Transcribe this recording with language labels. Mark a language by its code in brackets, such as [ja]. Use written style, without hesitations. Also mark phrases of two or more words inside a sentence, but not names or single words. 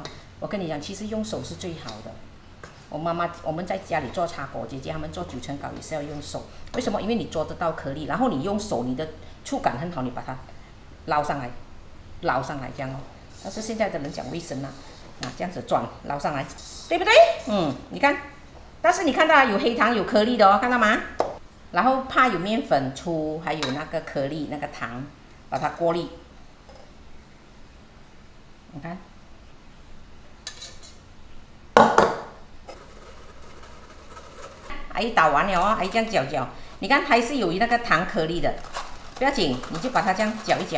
[zh] 我跟你講，其實用手是最好的。我媽媽我們在家裡做茶果，姐姐他們做9層糕也是要用手，為什麼？因為你捉得到顆粒，然後你用手，你的觸感很好，你把它撈上來這樣哦。但是現在的人講衛生啊。啊，這樣子轉撈上來，對不對？你看，但是你看到有黑糖有顆粒的哦，看到嗎？然後怕有麵粉粗，還有那個顆粒那個糖，把它過濾。你看，阿姨打完了哦，阿姨這樣攪，你看還是有那個糖顆粒的，不要緊，你就把它這樣攪一攪。